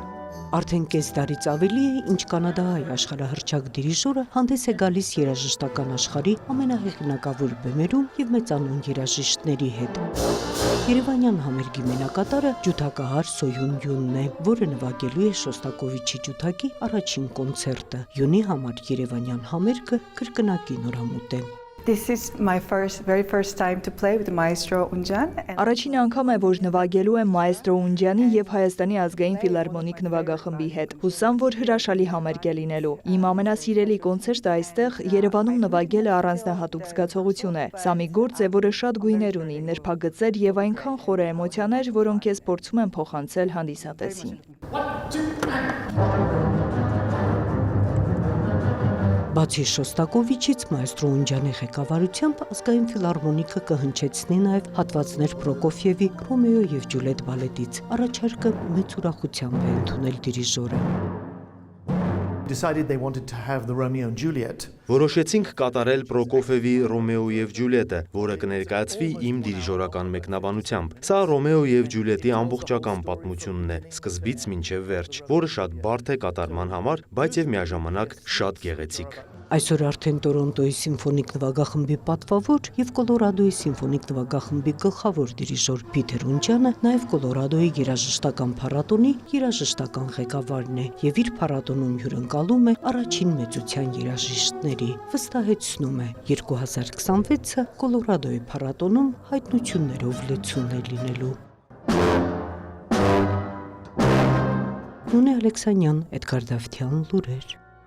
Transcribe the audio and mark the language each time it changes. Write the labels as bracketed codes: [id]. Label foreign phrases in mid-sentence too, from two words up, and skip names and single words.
[hy] Արդեն կես տարից ավելի է, ինչ կանադահայ աշխարհահռչակ դիրիժորը հանդես է գալիս երաժշտական աշխարհի ամենահեղինակավոր բեմերում և մեծանուն երաժիշտների հետ։ Երևանյան համերգի մենակատարը ջութակահար Սոյուն Յունն է, որը նվագելու է Շոստակովիչի ջութակի առաջին կոնցերտը։ Յունի համար երևանյան համերգը կրկնակի նորամուտ է։ [en] This is my very first time to play with Maestro Unjan. [hy] Առաջին անգամ է, որ նվագելու եմ Մայեստրո Ունջյանի և Հայաստանի ազգային ֆիլհարմոնիկ նվագախմբի հետ։ Հուսամ, որ հրաշալի համերգ է լինելու։ Իմ ամենասիրելի կոնցերտը այստեղ Երևանում նվագելը առանձնահատուկ զգացողություն է։ Սա մի գործ է, որը շատ գույներ ունի, նրբագծեր և այնքան խոր էմոցիաներ, որոնք ես փորձում եմ փոխանցել հանդիսատեսին։ Բացի Շոստակովիչից Մայեստրո Ունջյանի ղեկավարությամբ ազգային ֆիլհարմոնիկը կհնչեցնի նաև հատվածներ Պրոկոֆիևի Ռոմեո և Ջուլիետ բալետից։ Առաջարկը մեծ ուրախությամբ է ընդունել դիրիժորը։ [en] Decided they wanted to have the Romeo and Juliet. [hy] Որոշեցինք կատարել Պրոկոֆիևի Ռոմեո և Ջուլիետը, որը կներկայացվի իմ դիրիժորական մեկնաբանությամբ։ Սա Ռոմեո և Ջուլիետի ամբողջական պատմությունն է, սկզբից մինչև վերջ, որը շատ բարդ է կատարման համար, բայց և միաժամանակ շատ գեղեցիկ։ Այսօր արդեն Տորոնտոյի սիմֆոնիկ նվագախմբի պատվավոր և Կոլորադոյի սիմֆոնիկ նվագախմբի գլխավոր դիրիժոր Փիթեր Ունջյանը նաև Կոլորադոյի երաժշտական փառատոնի երաժշտական ղեկավարն է և իր փառատոնում հյուրընկալում է առաջին մեծության երաժիշտների։ Վստահեցնում է 2026-ը Կոլորադոյի փառատոնում հայտնություններով լեցուն է լինելու։ Նունե Ալեքսանյան, Էդգար Դավթյան, լուրեր։